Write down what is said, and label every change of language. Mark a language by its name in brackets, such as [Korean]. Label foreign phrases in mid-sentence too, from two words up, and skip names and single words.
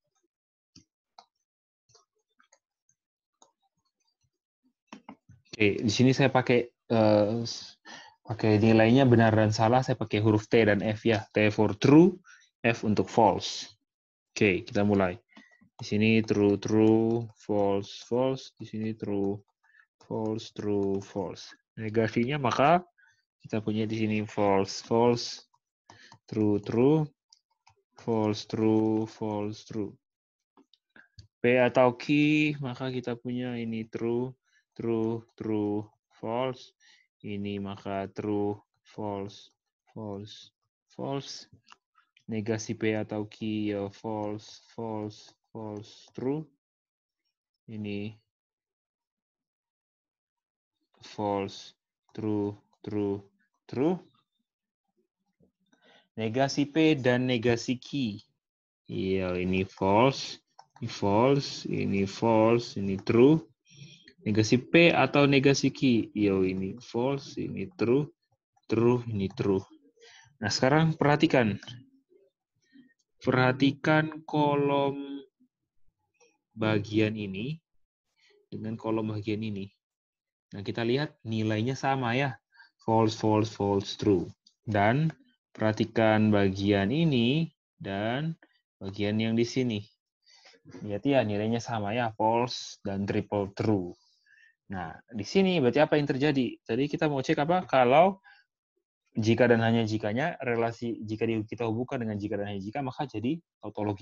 [Indonesian] Oke, di sini saya pakai nilainya benar dan salah, saya pakai huruf T dan F ya. [English] T for true, F untuk false. [Indonesian] Oke, kita mulai. Di sini [English] true, true, false, false. [Indonesian] Di sini [English] true, false, true, false. [Indonesian] Negasinya maka kita punya di sini [English] false, false, true, true, false, true, false, true. [Indonesian] P atau Q, maka kita punya ini [English] true, true, true, false. [Indonesian] Ini maka [English] true, false, false, false. [Indonesian] Negasi P atau Q ya [English] false, false, false, true. Ini false, true, true, true. [Indonesian] Negasi P dan negasi Q. Iya, ini false, ini false, ini true. Negasi P atau negasi Q? Yo, ini false, ini [English] true, true, [Indonesian] ini true. Nah, sekarang perhatikan. Perhatikan kolom bagian ini dengan kolom bagian ini. Nah, kita lihat nilainya sama ya. [English] False, false, false, true. [Indonesian] Dan perhatikan bagian ini dan bagian yang di sini. Lihat ya, nilainya sama ya, false dan [English] triple true. [Indonesian] Nah, di sini berarti apa yang terjadi? Jadi kita mau cek apa? Kalau jika dan hanya jikanya, relasi jika kita hubungkan dengan jika dan hanya jika, maka jadi tautologi.